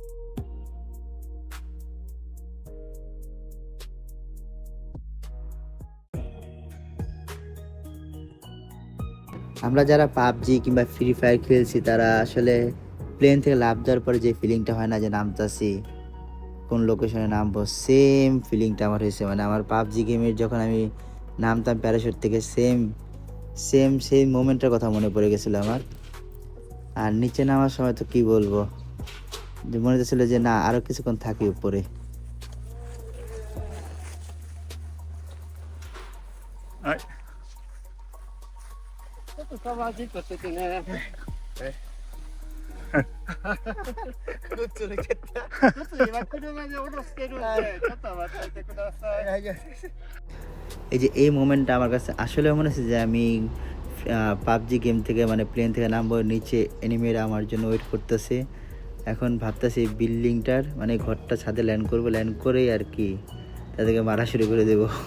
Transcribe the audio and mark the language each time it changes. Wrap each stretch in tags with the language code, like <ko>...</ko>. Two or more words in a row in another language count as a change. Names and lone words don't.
<bn>আমরা যারা পাবজি কিংবা ফ্রি ফায়ার খেলছি তারা আসলে প্লেন থেকে লাফ দেওয়ার পরে যে ফিলিংটা হয় না, যে নামতাছি কোন লোকেশনে নামবো, সেম ফিলিংটা আমার হয়েছে। মানে আমার পাবজি গেমের যখন আমি নামতাম প্যারাশুট থেকে, সেম সেম সেই মোমেন্টের কথা মনে পড়ে গেছিলো আমার। আর নিচে নামার সময় তো কি বলবো, যে মনে হচ্ছিল যে না আরো কিছুক্ষণ থাকি উপরে।</bn> <ja>はい。ちょっとカバーじっとしててね。どっち抜けたちょっと今車で降ろしてるんで、ちょっと待っててください。</ja> <bn>এই যে এই মোমেন্টটা আমার কাছে আসলে মনে হচ্ছে যে আমি পাবজি গেম থেকে মানে প্লেন থেকে নামবো, নিচে এনিমিরা আমার জন্য ওয়েট করতেছে। এখন ভাবতেছি বিল্ডিংটার মানে ঘরটা ছাদে ল্যান্ড করবো, ল্যান্ড করেই আর কি তাদেরকে মারা শুরু করে দেবো।</bn>